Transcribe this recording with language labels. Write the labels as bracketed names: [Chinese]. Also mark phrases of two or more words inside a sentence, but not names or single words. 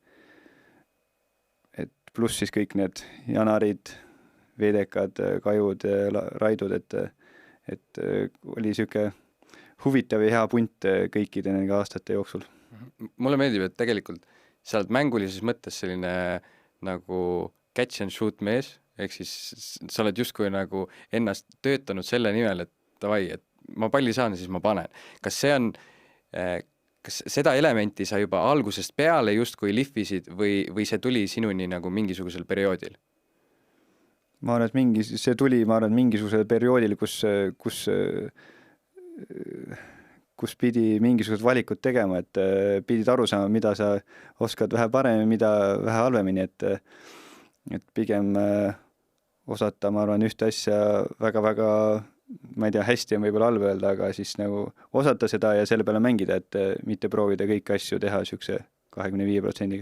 [Estonian] Et pluss siis kõik need Janarid, Veedekad, Kajud, Raidud, et oli niisugune huvitav ja hea punt kõikide nende aastate jooksul. Mulle meeldib, et tegelikult sa oled mängulises mõttes selline nagu [English] catch and shoot [Estonian] mees, ehk siis sa oled justkui nagu ennast töötanud selle nimel, et davai, et ma palli saan ja siis ma panen. Kas seda elementi sa juba algusest peale justkui lihvisid või see tuli sinuni nagu mingisugusel perioodil? Ma arvan, et see tuli mingisugusel perioodil, kus pidi mingisugused valikud tegema, et pidid aru saama, mida sa oskad vähe paremini, mida vähe halvemini, et pigem osata, ma arvan, ühte asja väga-väga, ma ei tea, hästi on võib-olla halb öelda, aga siis nagu osata seda ja selle peale mängida, et mitte proovida kõiki asju teha niisuguse 25%-ga.